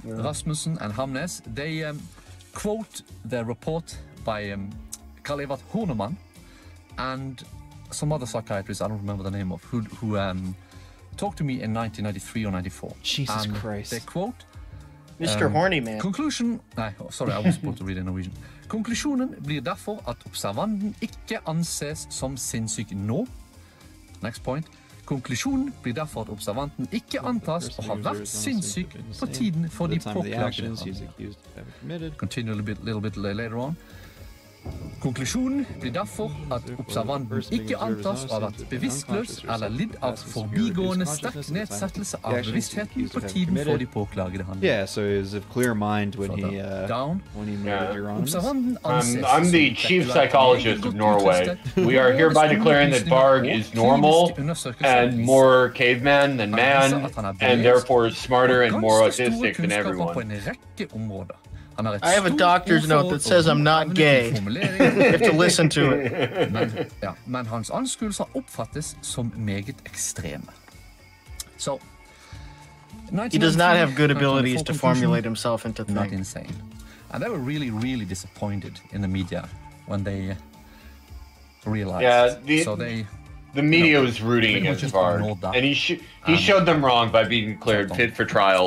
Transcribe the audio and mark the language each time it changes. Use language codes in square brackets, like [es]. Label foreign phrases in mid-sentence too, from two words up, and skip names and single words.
[en] Rasmussen and Hamnes, they quote the report by Karl Evert Hornemann and some other psychiatrist, I don't remember the name of, who talked to me in 1993 or 94. Jesus and Christ. They quote Mr. Horny Man. Conclusion. Nei, sorry, I was supposed to read in Norwegian. [no] Konklusjonen blir derfor at observanten ikke anses som sinnssyk nå. [en] Next point. [no] Konklusjonen blir derfor at observanten ikke antas å ha vært sinnssyk på tiden for de påklagede. [en] Continue a little bit later on. [no] Konklusjonen blir derfor at observanten ikke antas å ha vært bevisstløs eller lidd av forbigående sterk nedsettelse av bevisstheten på tiden for de påklagede handlinger. [en] Yeah, so he was of clear mind when he murdered Euronymous. I'm the chief psychologist of Norway. We are hereby declaring that Varg is normal and more caveman than man, and therefore smarter and more autistic than everyone. I have a doctor's note that says I'm not gay. You have to listen to it. [no] Men hans anskuelser oppfattes som meget ekstreme. [en] So, he does not have good abilities to formulate himself into things. Not insane. And they were really, really disappointed in the media when they realized. Yeah, the media was rooting against Varg, and he showed them wrong by being declared fit for trial.